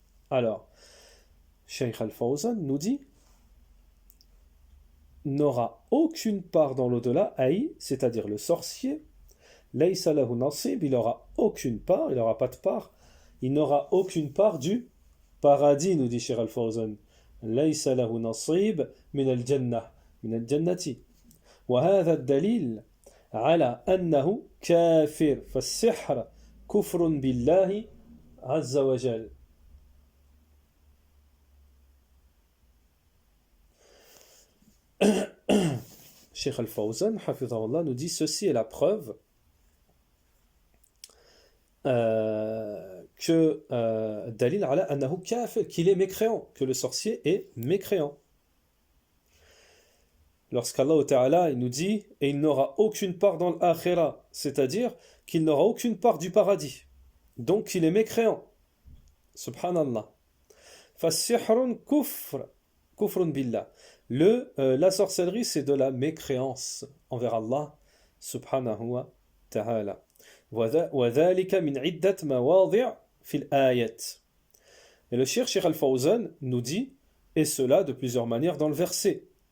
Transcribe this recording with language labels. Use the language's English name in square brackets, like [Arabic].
[French] Alors, Cheikh Al-Fawzan nous dit n'aura aucune part dans l'au-delà, c'est-à-dire le sorcier, [Arabic] laysa lahu nasib, [French] il n'aura aucune part, il n'aura pas de part, il n'aura aucune part du paradis, nous dit Cheikh Al-Fawzan. [Arabic] laysa lahu nasib min al-jannah, min al-jannati. وهذا الدليل على أنه كافر فالسحر كفر بالله عز وجل. [French] Cheikh Al-Fawzan, hafidhahullah, nous dit ceci est la preuve que [Arabic] dalil ala annahu kafir, [French] qu'il est mécréant, que le sorcier est mécréant. Lorsqu'Allah Ta'ala il nous dit et il n'aura aucune part dans l'akhira, c'est-à-dire qu'il n'aura aucune part du paradis, donc il est mécréant. Subhanallah. [Arabic] Fasihrun kufrun billah. [French] La sorcellerie, c'est de la mécréance envers Allah subhanahu wa ta'ala. [Arabic] وذلك من عدة مواضع في الآيات. [French] Et le Cheikh Al-Fawzan nous dit, et cela de plusieurs manières dans le verset.